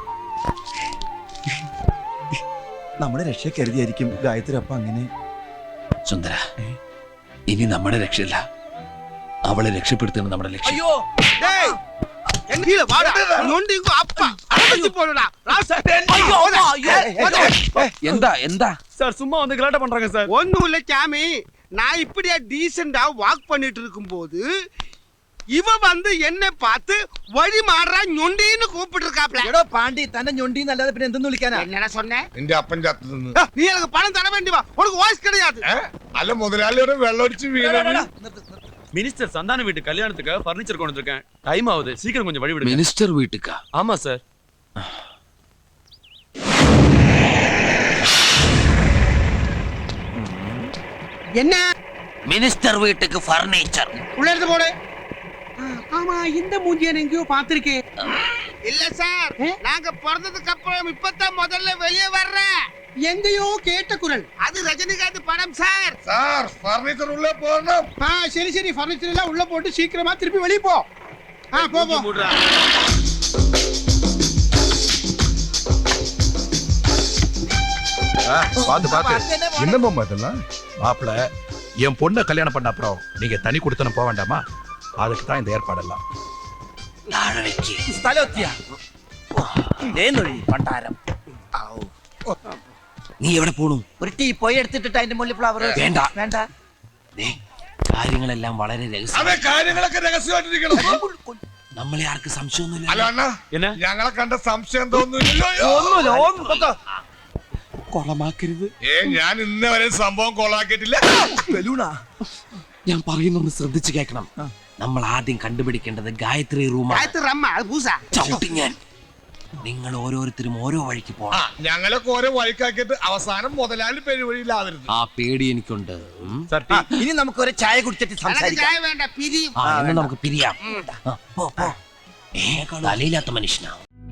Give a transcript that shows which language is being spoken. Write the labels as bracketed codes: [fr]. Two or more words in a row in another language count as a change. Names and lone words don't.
[ml] നമ്മുടെ രക്ഷ കരുതിയായിരിക്കും ഗായത്രി അപ്പ അങ്ങനെ. സുന്ദര, ഇനി നമ്മുടെ രക്ഷയില്ല, അവളെ രക്ഷപ്പെടുത്തുന്ന നമ്മുടെ ലക്ഷ്യം. അയ്യോ എന്താ [ta] சார் சும்மா வந்து கலாட்டா பண்றாங்க சார். ஒண்ணும் இல்ல சாமி, நான் இப்படியா டீசெண்டா வாக் பண்ணிட்டு இருக்கும்போது இவ வந்து என்ன பார்த்து வழி மாறா ഞൊണ്ടിன்னு கூப்பிட்டு இருக்காப்ல. [ml] എടോ പാണ്ടി, തന്നെ ഞൊണ്ടിന്ന് അല്ലാതെ പിന്നെ എന്തെന്ന് വിളിക്കാനാ? [ta] என்னடா சொன்னேன்? [ml] നിന്റെ അപ്പൻ ചത്തു നിന്ന്. [ta] நீ எனக்கு பணம் தர வேண்டியவா, உனக்கு வாய்ஸ் கிடையாது. [ml] അല്ല മുതലാളിയുടെ വെള്ളമടിച്ച് വീണാണ്. [ta] மினிஸ்டர் சந்தான வீட்டு கல்யாணத்துக்கு ஃபர்னிச்சர் கொண்டு வந்திருக்கேன். டைம் ஆகுது, சீக்கிரம் கொஞ்சம் வழி விடுங்க. [ml] മിനിസ്റ്റർ വീട്ടുക്കാ? [ta] ஆமா சார். என்ன [ml] മിനിസ്റ്റർ വീട്ടുക്ക് ഫർണിച്ചർ. [ta] உள்ள இருந்து போடு. ஆமா, இந்த மூஞ்சியை நான் எங்கேயோ பார்த்திருக்கேன். இல்ல சார், நாங்க பிறந்ததுக்கு அப்புறம் இப்பதான் முதல்ல வெளியே வர்றேன். எங்கேயோ கேட்ட குரல். அது ரஜினிகாந்த் படம் சார். [ml] സാർ ഫർണിച്ചർ ഉള്ളിൽ പോകണം. [ta] சரி சரி, ஃபர்னிச்சர் எல்லாம் உள்ள போட்டு சீக்கிரமா திருப்பி வெளியே போ. போ போ. மூடுறா. பாத்து பாத்து. என்னம்மா இதெல்லாம்? மாப்பிள, என் பொண்ணை கல்யாணம் பண்ண அப்புறம் நீங்க தனி கொடுத்தன போக வேண்டாமா? அதுக்கு தான் இந்த ஏற்பாடெல்லாம். [ml] സ്ഥലമെത്തിയ പണ്ടാരം. നീ എവിടെ പോണു? ഒരു ടീ പോയി എടുത്തിട്ട് അതിന്റെ മുകളിൽ ഫ്ലവർ വേണ്ട. വേണ്ട. ദേ, കാര്യങ്ങളെല്ലാം വളരെ രഹസ്യം. അതെ, കാര്യങ്ങളൊക്കെ രഹസ്യമായിട്ടിരിക്കണം. നമ്മളെ ആർക്ക് സംശയമൊന്നുമില്ല. അല്ല അണ്ണാ, [ta] என்ன? [ml] ഞങ്ങളെ കണ്ട സംശയം തോന്നുന്നില്ലല്ലോ. കൊളമാക്കരുത്. ഞാൻ ഇന്നേ വരെ സംഭവം കൊളാക്കിയിട്ടില്ല. ബലൂണാ? ഞാൻ പറയുന്നൊന്ന് ശ്രദ്ധിച്ചു കേൾക്കണം. നമ്മൾ ആദ്യം കണ്ടുപിടിക്കേണ്ടത് ഗായത്രി റൂമാണ്. [ta] காயத்ரி அம்மா, அது பூசா. [ml] ചവിട്ടി ഞാൻ. നിങ്ങൾ ഓരോരുത്തരും ഓരോ വഴിക്ക് പോകണം. ഞങ്ങളൊക്കെ ഓരോ വഴിക്കാക്കിയിട്ട് അവസാനം മുതലാളി പെരുവഴിയിലാവരുത്. ആ പേടി എനിക്കുണ്ട്. [ta] சார் டீ. [ml] ഇനി നമുക്ക് ഒരു ചായ കുടിച്ചിട്ട് [ta] எனக்கு [ml] സംസാരിക്കാം. [ta] சாய வேண்டாம், பிரியும். [ml] എന്നാ നമുക്ക് പിരിയാം. പോ, പോ. തലയില്ലാത്ത മനുഷ്യനാ.